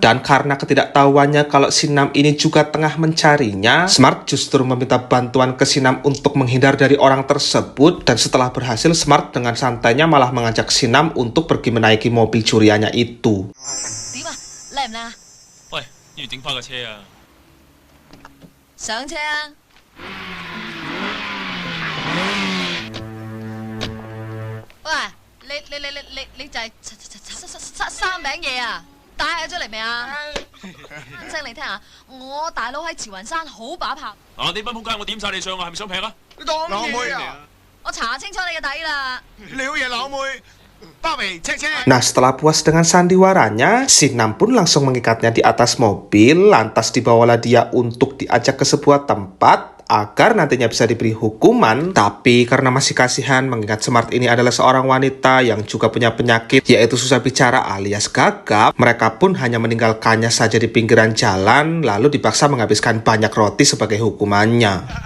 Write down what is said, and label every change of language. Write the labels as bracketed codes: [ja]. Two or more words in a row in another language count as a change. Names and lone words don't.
[id] Dan karena ketidaktahuannya kalau si Nam ini juga tengah mencarinya, Smart justru meminta bantuan ke si Nam untuk menghindar dari orang tersebut. Dan setelah berhasil, Smart dengan santainya malah mengajak si Nam untuk pergi menaiki mobil curiannya itu. Woi, [yue] 要整翻個車啊！上車啊！喂，你就係三餅嘢啊？帶咗出嚟未啊？聲你聽下，我大佬喺慈雲山好把炮。啊！你班仆街，我點晒你上啊？係咪想劈啊？你當嘢啊！我查清楚你嘅底啦。你好嘢，老妹。 [id] Nah, setelah puas dengan sandiwaranya, si Nam pun langsung mengikatnya di atas mobil, lantas dibawalah dia untuk diajak ke sebuah tempat agar nantinya bisa diberi hukuman. Tapi karena masih kasihan mengingat Smart ini adalah seorang wanita yang juga punya penyakit yaitu susah bicara alias gagap, mereka pun hanya meninggalkannya saja di pinggiran jalan lalu dipaksa menghabiskan banyak roti sebagai hukumannya.